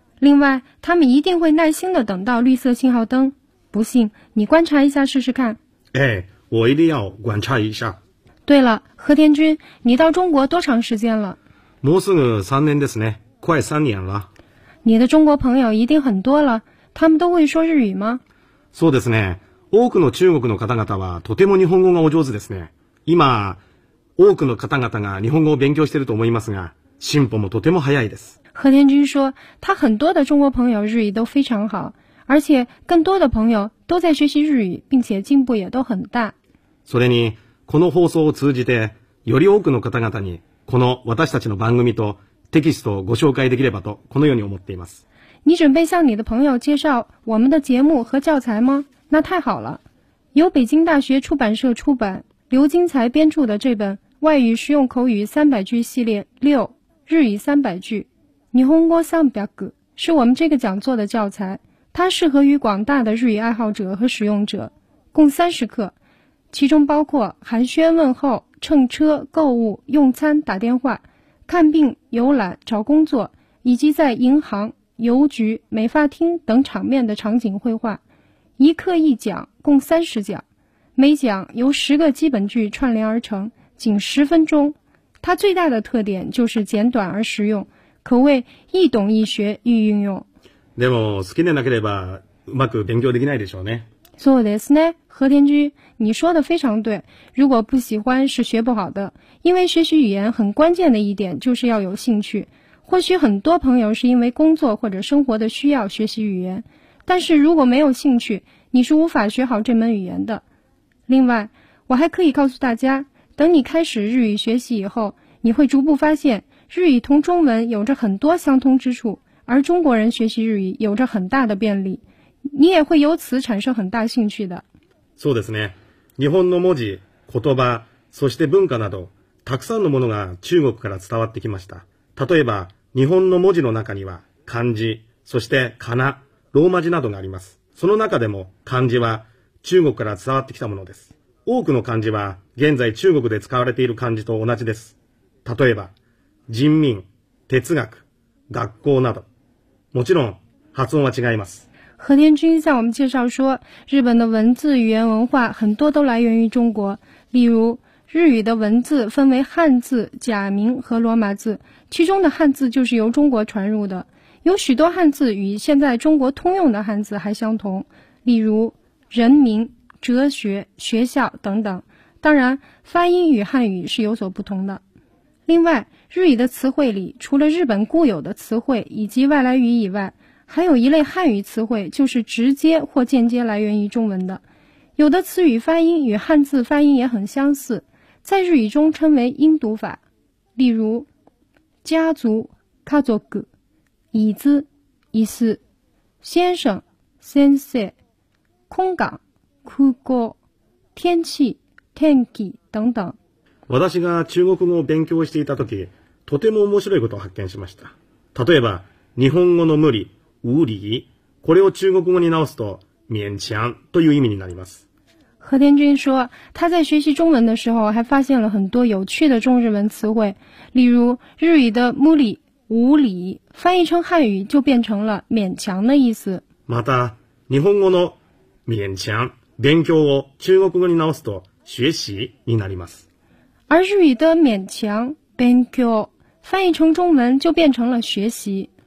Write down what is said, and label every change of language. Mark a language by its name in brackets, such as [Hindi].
[Chinese] 另外，他们一定会耐心地等到绿色信号灯。不信，你观察一下试试看。哎，我一定要观察一下。对了，和田君，你到中国多长时间了？ [Japanese] もうすぐ3年ですね。 [Chinese] 快3年了。你的中国朋友一定很多了。他们都会说日语吗？ [Japanese] そうですね。多くの中国の方々はとても日本語がお上手ですね。今、多くの方々が日本語を勉強していると思いますが、進歩もとても早いです。 [Chinese] 和田君说，他很多的中国朋友日语都非常好，而且更多的朋友都在学习日语，并且进步也都很大。 [Japanese] それに、この放送を通じて、より多くの方々に、この私たちの番組とテキストをご紹介できればと、このように思っています。 [Chinese] 你准备向你的朋友介绍我们的节目和教材吗？那太好了。由北京大学出版社出版，刘金才编著的这本《外语实用口语300句系列6日语300句》日本語300句是我们这个讲座的教材，它适合于广大的日语爱好者和使用者，共30课，其中包括寒暄问候、乘车、购物、用餐、打电话、看病、游览、找工作，以及在银行、邮局、美发厅等场面的场景绘画，一课一讲，共30讲，每讲由10个基本句串联而成，仅10分钟。它最大的特点就是简短而实用，可谓易懂易学易运用。 [Japanese] でも好きでなければうまく勉強できないでしょうね。そうですね、 [Chinese] 和田君，你说的非常对。如果不喜欢是学不好的，因为学习语言很关键的一点就是要有兴趣。或许很多朋友是因为工作或者生活的需要学习语言，但是如果没有兴趣，你是无法学好这门语言的。另外，我还可以告诉大家，等你开始日语学习以后，你会逐步发现，日语同中文有着很多相通之处，而中国人学习日语有着很大的便利，你也会由此产生很大兴趣的。 [Japanese] そうですね。日本の文字、言葉、そして文化など、たくさんのものが中国から伝わってきました。例えば、日本の文字の中には、漢字、そして仮名、ローマ字などがあります。その中でも、漢字は中国から伝わってきたものです。多くの漢字は、現在中国で使われている漢字と同じです。例えば、人民、哲学、学校など。もちろん、発音は違います。 [Chinese] 何天君向我们介绍说，日本的文字、语言、文化很多都来源于中国。例如，日语的文字分为汉字、假名和罗马字，其中的汉字就是由中国传入的。有许多汉字与现在中国通用的汉字还相同，例如人民、哲学、学校等等。当然，发音与汉语是有所不同的。另外，日语的词汇里，除了日本固有的词汇以及外来语以外，还有一类汉语词汇就是直接或间接来源于中文的。有的词语发音与汉字发音也很相似，在日语中称为音读法。例如家族、家族、椅子、椅子、先生、先生、空港、空港、天气、天気等等。 [Japanese] 私が中国語を勉強していた時、とても面白いことを発見しました。例えば日本語の無理、无理，これを中国語に直すと勉強という意味になります。 [Chinese] 何天君说，他在学习中文的时候还发现了很多有趣的中日文词汇，例如日语的無理、無理，翻译成汉语就变成了勉强的意思。 [Japanese] また、日本語の勉強、勉強を中国語に直すと学習になります。 [Chinese] 而日语的勉强、勉強，翻译成中文就变成了学习。